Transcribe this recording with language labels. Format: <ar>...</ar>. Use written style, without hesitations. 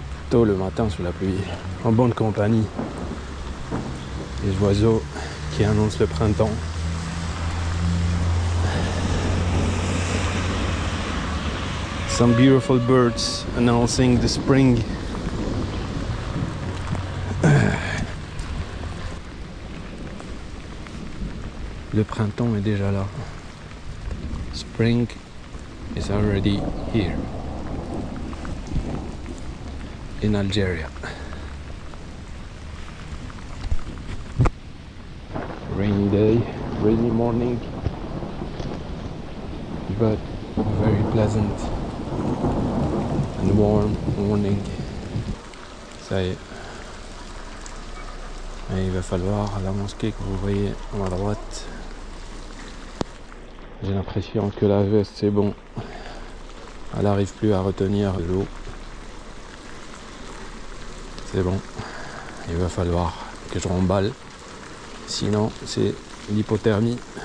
<fr>Tôt le matin sous la pluie, en bonne compagnie, les oiseaux qui annoncent le printemps.</fr> <en>Some beautiful birds announcing the spring.</en> <fr>Le printemps est déjà là.</fr> <en>Spring is already here. In Algeria. Rainy day, rainy morning, but very pleasant and warm morning.</en> <fr>Ça y est. Et il va falloir la mosquée que vous voyez à ma droite. J'ai l'impression que la veste c'est bon. Elle n'arrive plus à retenir l'eau. C'est bon. Il va falloir que je remballe. Sinon, c'est l'hypothermie.</fr>